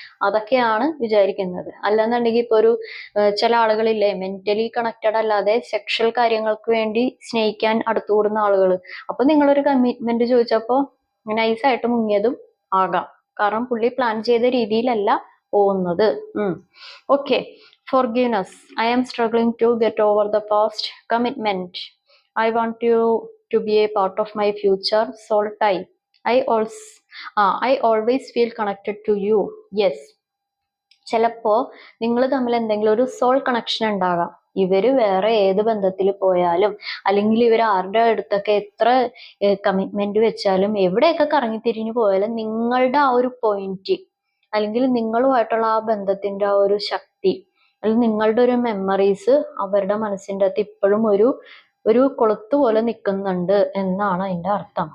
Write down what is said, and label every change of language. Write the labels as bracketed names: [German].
[Malayalam] അതൊക്കെയാണ് വിചാരിക്കുന്നത്. അല്ലെന്നുണ്ടെങ്കിൽ ഇപ്പൊ ഒരു ചില ആളുകളില്ലേ മെന്റലി കണക്റ്റഡ് അല്ലാതെ സെക്ഷൽ കാര്യങ്ങൾക്ക് വേണ്ടി സ്നേഹിക്കാൻ അടുത്തുകൂടുന്ന ആളുകൾ. അപ്പൊ നിങ്ങളൊരു കമ്മിറ്റ്മെന്റ് ചോദിച്ചപ്പോ നൈസായിട്ട് മുങ്ങിയതും ആകാം, കാരണം പുള്ളി പ്ലാൻ ചെയ്ത രീതിയിലല്ല പോകുന്നത്. Okay. [English] Forgiveness. I am struggling to get over the past commitment. I want you to be a part of my future soul tie. I always feel connected to you. Yes. [Malayalam] ചിലപ്പോ നിങ്ങൾ തമ്മിൽ എന്തെങ്കിലും ഒരു soul connection ഉണ്ടാകാം. ഇവര് വേറെ ഏത് ബന്ധത്തിൽ പോയാലും, അല്ലെങ്കിൽ ഇവർ ആരുടെ അടുത്തൊക്കെ എത്ര കമ്മിറ്റ്മെന്റ് വെച്ചാലും, എവിടെയൊക്കെ കറങ്ങിത്തിരിഞ്ഞു പോയാലും നിങ്ങളുടെ ആ ഒരു പോയിന്റ്, അല്ലെങ്കിൽ നിങ്ങളുമായിട്ടുള്ള ആ ബന്ധത്തിന്റെ ആ ഒരു ശക്തി, അല്ലെങ്കിൽ നിങ്ങളുടെ ഒരു മെമ്മറീസ് അവരുടെ മനസ്സിൻ്റെ അകത്ത് ഇപ്പോഴും ഒരു കൊളുത്ത് പോലെ നിൽക്കുന്നുണ്ട് എന്നാണ് അതിന്റെ അർത്ഥം.